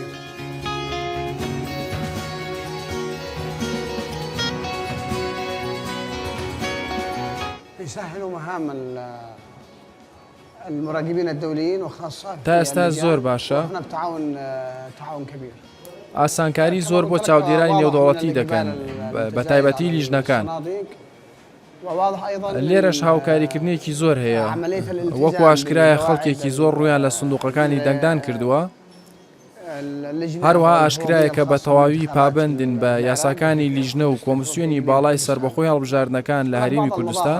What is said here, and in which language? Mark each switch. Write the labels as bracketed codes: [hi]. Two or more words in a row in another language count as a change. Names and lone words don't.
[ar] يسهلوا مهام المراقبين الدوليين وخاصة [ckb] تا ئێستا زۆر باشە. [ar] احنا بتعاون كبير. [ckb] ئاسانکاری زۆر بۆ چاودێرانی نێودەوڵەتی دەکەن بە تایبەتی لیژنەکان. لێرەش هاوکاریکردنێکی زۆر هەیە، وەکو ئاشکرایە خەڵکێکی زۆر ڕویان لە سندوقەکانی دەنگدان کردووە. هەروەها ئاشکرایە کە بە تەواوی پابندن بە یاساکانی لیژنە و کۆمسیۆنی باڵای سربەخۆی هەڵبژاردنەکان لە هەرێمی کوردستان.